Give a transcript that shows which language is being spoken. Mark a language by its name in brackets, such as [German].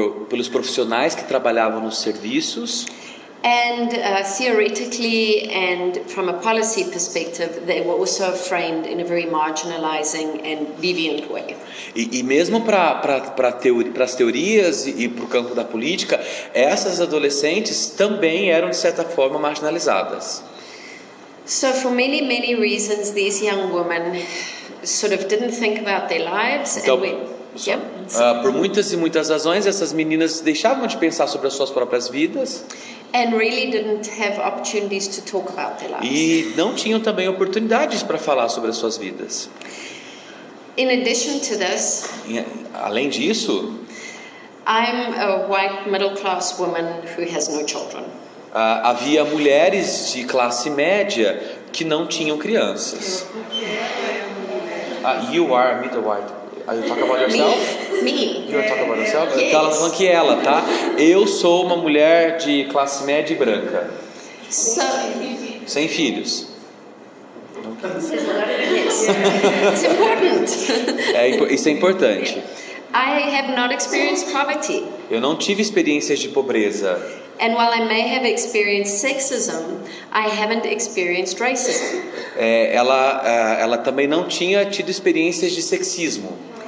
[Portuguese] Pelos profissionais que trabalhavam nos serviços. [English] And theoretically and from a policy perspective, they were also framed in a very marginalizing and deviant way. [Portuguese] E mesmo para as teorias e para o campo da política, essas adolescentes também eram de certa forma marginalizadas. [English] So for many reasons, these young women sort of didn't think about their lives. [Portuguese] Então, [English] And [Portuguese] por muitas e muitas razões, essas meninas deixavam de pensar sobre as suas próprias vidas. [English] And really didn't have opportunities to talk about their lives. [Portuguese] E não tinham também oportunidades para falar sobre as suas vidas. [English] In addition to this, [Portuguese] Além disso, [English] I'm a white middle class woman who has no children. [Portuguese] Havia mulheres de classe média que não tinham crianças. [English] You are middle white. Are you talking about yourself? Me. You are talking about yourself? Yes. [Portuguese] Então ela tá falando que ela, tá? Eu sou uma mulher de classe média e branca. Sem filhos. [English] Yes. It's important. [Portuguese] Isso é importante. [English] I have not experienced poverty. [Portuguese] Eu não tive experiências de pobreza. [English] And while I may have experienced sexism, I haven't experienced racism. [Portuguese] Ela também não tinha tido experiências de sexismo.